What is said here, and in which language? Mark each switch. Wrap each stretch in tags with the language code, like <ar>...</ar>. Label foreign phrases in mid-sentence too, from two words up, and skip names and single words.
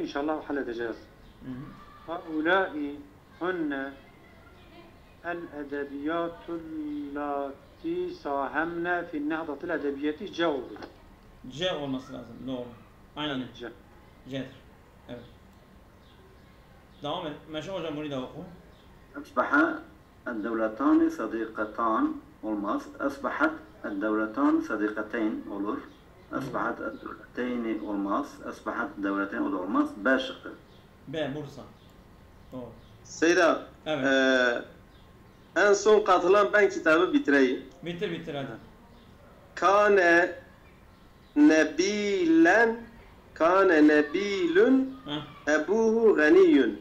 <tr>İnşallah halledeceğiz.</tr> <ar>هؤلاء هن الأديبات اللائي ساهمن في النهضة الأدبية</ar> <tr>C oldu. C olması lazım. Doğru. Aynen. C. C'dir. Evet. Devam et. Meşe hocam bunu da oku.</tr> <ar>أصبح الدولتان صديقتان olmaz. أصبحت الدولتان صديقتين olur. أصبحت الدولتين</ar> <tr>olmaz.</tr> <ar>أصبحت الدولتين</ar> <tr>o da olmaz. B şıkkı. B Bursa. Doğru. Seyda. Evet. En son katılan ben kitabı bitireyim. Bitir hadi.</tr> <ar>كان نبيل أبوه غني.</ar>